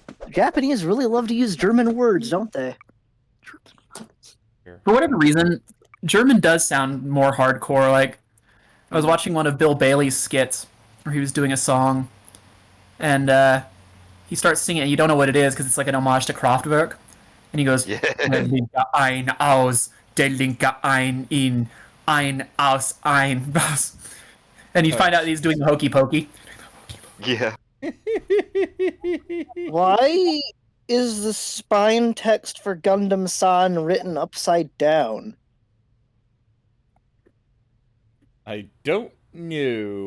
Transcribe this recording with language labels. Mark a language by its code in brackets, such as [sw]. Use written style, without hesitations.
[en] Japanese really love to use German words, don't they? For whatever reason, German does sound more hardcore. Like, I was watching one of Bill Bailey's skits where he was doing a song, and he starts singing, and you don't know what it is because it's like an homage to Kraftwerk. And he goes, Yeah. [de] Der linke ein, aus, der linke ein, aus, ein, was. [en] And you find out he's doing the hokey pokey. Yeah. Why is the spine text for Gundam-san written upside down? I don't know.